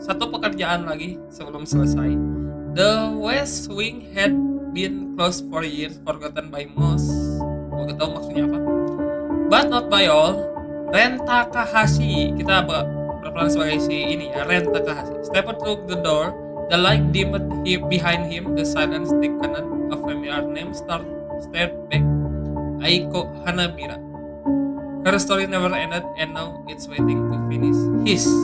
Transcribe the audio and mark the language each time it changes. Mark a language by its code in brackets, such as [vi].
[id] Satu pekerjaan lagi sebelum selesai. [en] The West Wing had been closed for years, forgotten by most. [id] Gue gak tahu maksudnya apa. [en] But not by all. [id] Ren Takahashi, kita berperan sebagai si ini ya, Ren Takahashi. [en] Step through the door, the light dimmed behind him, the silence thickened, a familiar name stared back. Aiko Hanabira. Her story never ended, and now it's waiting to finish his.